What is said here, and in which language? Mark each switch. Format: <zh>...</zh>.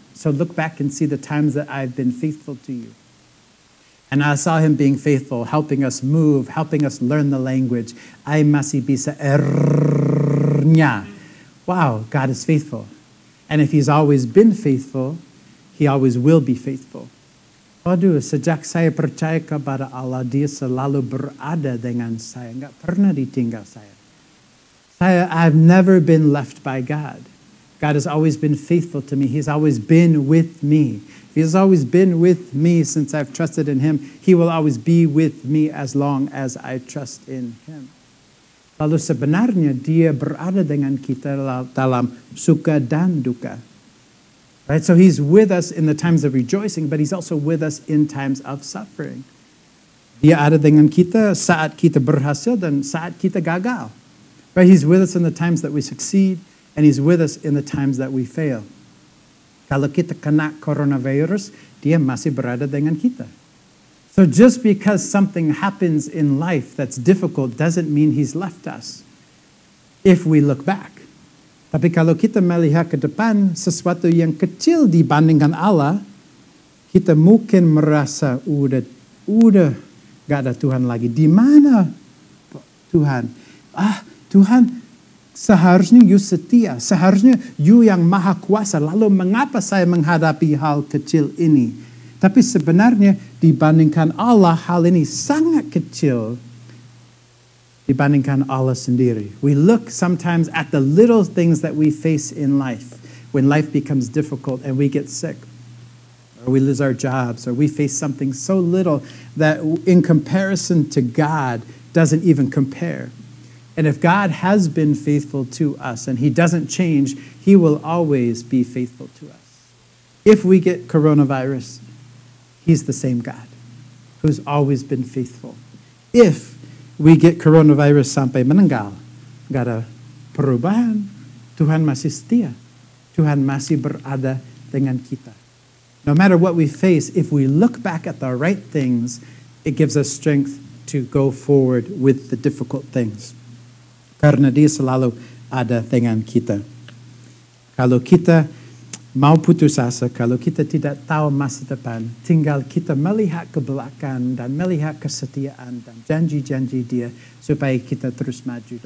<en>So look back and see the times that I've been faithful to you. And I saw him being faithful, helping us move, helping us learn the language.</en> <id>Ay masih bisa ernya.</id> <en>Wow, God is faithful. And if he's always been faithful, he always will be faithful.</en> <id>Waduh, sejak saya percaya kepada Allah, dia selalu berada dengan saya. Nggak pernah ditinggal saya.</id> <en>I've never been left by God. God has always been faithful to me. He's always been with me. He has always been with me since I've trusted in him. He will always be with me as long as I trust in him.</en> <id>Lalu sebenarnya dia berada dengan kita dalam suka dan duka.</id> <en>Right? So he's with us in the times of rejoicing, but he's also with us in times of suffering.</en> <id>Dia ada dengan kita saat kita berhasil dan saat kita gagal.</id> <en>Right? He's with us in the times that we succeed. And He's with us in the times that we fail.</en> <id>Kalau kita kena coronavirus, Dia masih berada dengan kita.</id> <en>So just because something happens in life that's difficult doesn't mean He's left us if we look back.</en> <id>Tapi kalau kita melihat ke depan sesuatu yang kecil dibandingkan Allah, kita mungkin merasa udah gak ada Tuhan lagi. Di mana Tuhan? Tuhan, seharusnya you setia. Seharusnya you yang maha kuasa. Lalu mengapa saya menghadapi hal kecil ini? Tapi sebenarnya dibandingkan Allah, hal ini sangat kecil dibandingkan Allah sendiri.</id> <en>We look sometimes at the little things that we face in life. When life becomes difficult and we get sick, or we lose our jobs, or we face something so little that in comparison to God doesn't even compare. And if God has been faithful to us and He doesn't change, He will always be faithful to us. If we get coronavirus, He's the same God who's always been faithful. If we get coronavirus</en> <id>sampai meninggal, gak ada perubahan, Tuhan masih setia. Tuhan masih berada dengan kita.</id> <en>No matter what we face, if we look back at the right things, it gives us strength to go forward with the difficult things.</en> <id>Karena Dia selalu ada dengan kita. Kalau kita mau putus asa, kalau kita tidak tahu masa depan, tinggal kita melihat ke belakang dan melihat kesetiaan dan janji-janji Dia supaya kita terus maju.</id>